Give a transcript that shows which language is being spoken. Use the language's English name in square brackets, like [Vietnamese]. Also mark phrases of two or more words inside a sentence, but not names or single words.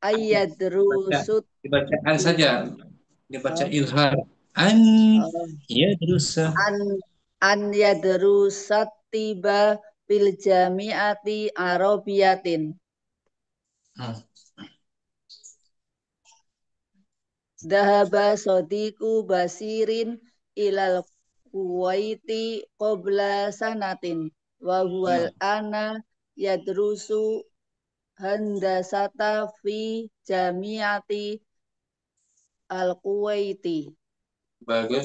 [Indonesian] Dibacaan saja. Dibaca izhar. An Oh, [Arabic] yadrusa. أن يدرس الطب في جامعة عربية. Hmm. ذهب صديق بصير إلى الكويت قبل سنة وهو الآن يدرس هندسة في جامعة الكويت. [Indonesian] Bagus.